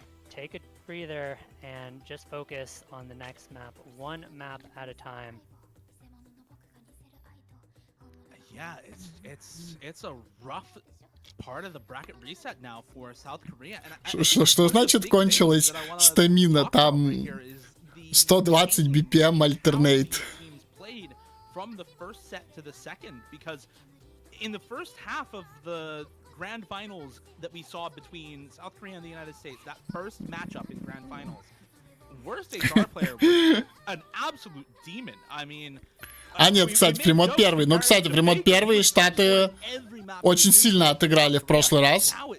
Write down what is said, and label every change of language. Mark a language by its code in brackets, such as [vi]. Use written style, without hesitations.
[en] Take a breather and just focus on the next map, one map at a time. Yeah, it's a rough part of the bracket reset now for South Korea. [ru] Что значит кончилась стамина? Там 120 BPM альтернейт. [en] From the first set to the second, because in the first half of the Grand Finals that we saw between South Korea and the United States, that first matchup in Grand Finals, worst HR player was an absolute demon. I mean, [ru] а нет, кстати, фримод первый. Ну, кстати, фримод первый Штаты очень сильно отыграли в прошлый раз.